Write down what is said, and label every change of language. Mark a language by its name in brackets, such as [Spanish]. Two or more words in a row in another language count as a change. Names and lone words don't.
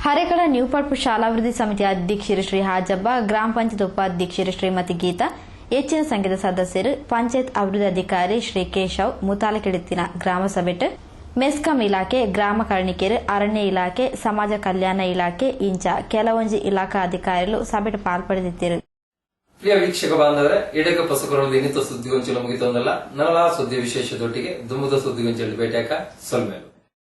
[Tulu] ಹರೇಕಳ ನ್ಯೂ ಪಡ್ಪು ಶಾಲಾಭಿವೃದ್ಧಿ ಸಮಿತಿ ಅಧ್ಯಕ್ಷರು ಶ್ರೀ ಹಾಜಬ್ಬ, ಗ್ರಾಮ ಪಂಚಾಯತ್ ಉಪಾಧ್ಯಕ್ಷರು ಶ್ರೀಮತಿ ಗೀತಾ, ಹೆಚ್ಚಿನ ಸಂಖ್ಯೆಯ ಸದಸ್ಯರು, ಪಂಚಾಯತ್ ಅಭಿವೃದ್ಧಿ ಅಧಿಕಾರಿ ಶ್ರೀ ಕೇಶವ್ ಮುತಾಲಕೆಡಿತ್ತಿನ ಗ್ರಾಮ ಸಭೆಟ್ ಮೆಸ್ಕಾಂ ಇಲಾಖೆ, ಗ್ರಾಮ ಕರ್ಣಿಕೆರು, ಅರಣ್ಯ ಇಲಾಖೆ, ಸಮಾಜ ಕಲ್ಯಾಣ ಇಲಾಖೆ ಇಂಚ ಕೆಲವೊಂಜಿ ಇಲಾಖಾ ಅಧಿಕಾರಿಗಳು ಸಭೆಟ್ ಪಾಲ್ಪಡೆದಿದ್ದರು. ಪ್ರಿಯ ವೀಕ್ಷಕ ಬಾಂಧವರೇ, ಎಡೆಗ ಪಸಕರೊಂದು ಇನ್ನಿತ ಸುದ್ದಿಗೊಂಚಲು ಮುಗಿತೊಂದಲ್ಲ ನಲಲಾ ಸುದ್ದಿ ವಿಶೇಷದೊಟ್ಟಿಗೆ ದುಮ್ಮದ ಸುದ್ದಿಗೊಂಚಲು ಭೇಟಿಯಾಕ ಸೊಲ್ಮೇಲು.